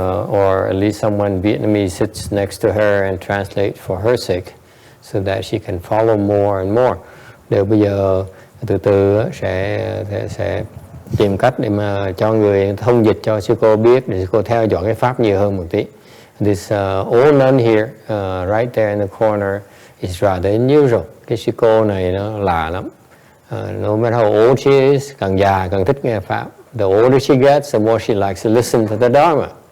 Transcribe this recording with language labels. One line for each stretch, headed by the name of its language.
English: Or at least someone Vietnamese sits next to her and translate for her sake, so that she can follow more and more.
Vietnamese: Đều bây giờ từ từ sẽ tìm cách để mà cho người thông dịch cho sư cô biết, để sư cô theo dõi cái pháp nhiều hơn một tí.
English: This old nun here, right there in the corner, is rather unusual.
Vietnamese: Cái sư cô này nó lạ lắm.
English: No matter how old she is,
Vietnamese: càng già càng thích nghe pháp.
English: The older she gets, the more she likes to listen to the Dharma.